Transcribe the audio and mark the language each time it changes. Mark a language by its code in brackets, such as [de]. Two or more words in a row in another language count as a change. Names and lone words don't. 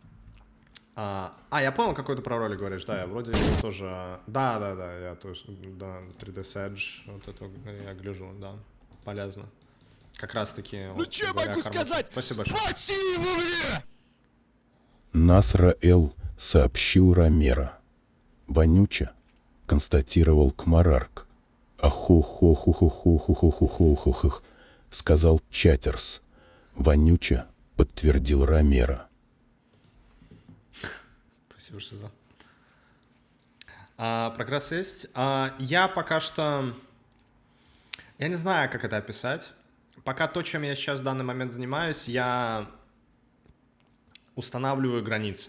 [ru] Я понял, какой ты про роли говоришь, да, я вроде тоже... Да, я тоже, да, 3ds Edge, вот это я гляжу, да, полезно. Как раз таки... Ну что я могу сказать? Спасибо мне! Насра Л. сообщил Ромеро. Вонюче, констатировал Кмарарк. Ахо-хо-хо-хо-хо-хо-хо-хо-хо-хо, сказал Чаттерс. Вонюче, подтвердил Ромеро. Спасибо, Шиза. Прогресс есть. Я пока что... Я не знаю, как это описать. Пока то, чем я сейчас в данный момент занимаюсь, я устанавливаю границы.